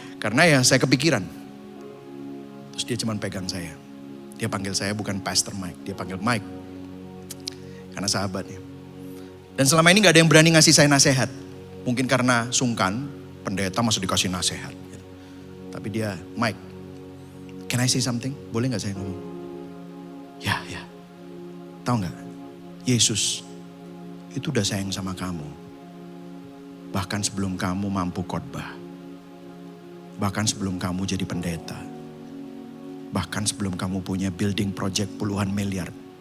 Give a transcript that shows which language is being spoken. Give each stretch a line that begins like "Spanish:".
Indonesian: Karena ya saya kepikiran. Terus dia cuma pegang saya. Dia panggil saya bukan Pastor Mike, dia panggil Mike. karena sahabatnya. Dan selama ini gak ada yang berani ngasih saya nasihat. Mungkin karena sungkan, pendeta masa dikasih nasihat. Tapi dia,
English: Mike, can I say something?
Indonesian: Boleh gak saya ngomong? Ya. Tahu gak? Yesus itu udah sayang sama kamu. Bahkan sebelum kamu mampu khotbah. Bahkan sebelum kamu jadi pendeta. Bahkan sebelum kamu punya building project puluhan miliar.